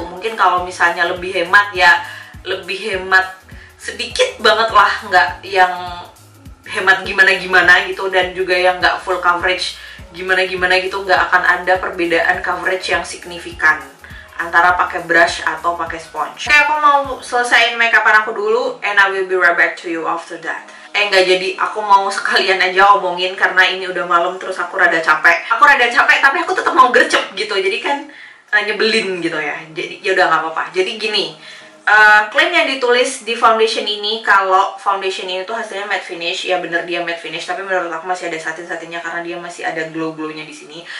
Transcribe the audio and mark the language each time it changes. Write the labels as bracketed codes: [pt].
[id] Mungkin kalau misalnya lebih hemat, ya lebih hemat sedikit banget lah, nggak yang hemat gimana-gimana gitu, dan juga yang nggak full coverage gimana-gimana gitu. Nggak akan ada perbedaan coverage yang signifikan antara pakai brush atau pakai sponge. Oke, aku mau selesaiin makeupan aku dulu, [en] and I will be right back to you after that. [id] Nggak jadi, aku mau sekalian aja omongin karena ini udah malam, terus aku rada capek. Tapi aku tetap mau gercep gitu, jadi kan nyebelin gitu ya. Jadi ya udah nggak apa-apa. Jadi gini, klaim yang ditulis di foundation ini, kalau foundation ini tuh hasilnya matte finish, ya bener dia matte finish, tapi menurut aku masih ada satin-satinnya karena dia masih ada glow-glownya di sini.